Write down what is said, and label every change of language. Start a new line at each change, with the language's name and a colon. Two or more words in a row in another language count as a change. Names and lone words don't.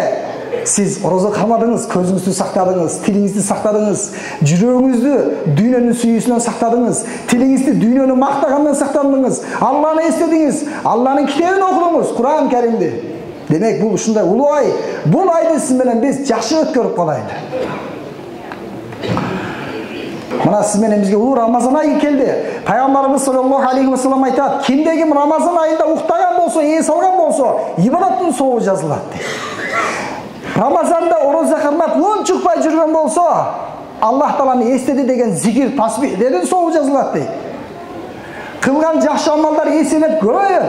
Kyrgyz: Сиз орозо калмадыңыз, көзүңүздү сактадыңыз, тилиңизди сактадыңыз, жүрөгүңүздү дүйнөнүн сүйүүсүнөн сактадыңыз, тилиңизди дүйнөнү мактагандан сактадыңыз, Алланы эстедиңиз, Алланын китебин окудуңуз, Кур'ан Каримди. Демек бул ушундай улуу ай. Бул айды сиз менен биз жакшы өткөрүп калайлы. Мына сиз менен бизге улуу Рамазан айы келди. Пайгамбарыбыз
Arabic: صلى الله عليه وسلم
Kyrgyz: айтат: кимде ким Рамазан айында уктаган болсо, эс алган болсо, ибадаттын соогу жазылат дейт. Рамазанда ороза кармап он чукпай жүргөн болсо, Аллах Тааланы эстеди деген зикир, тасбихдердин соогу жазылат дейт. Кылган жакшы амалдар эселеп көбөйөт.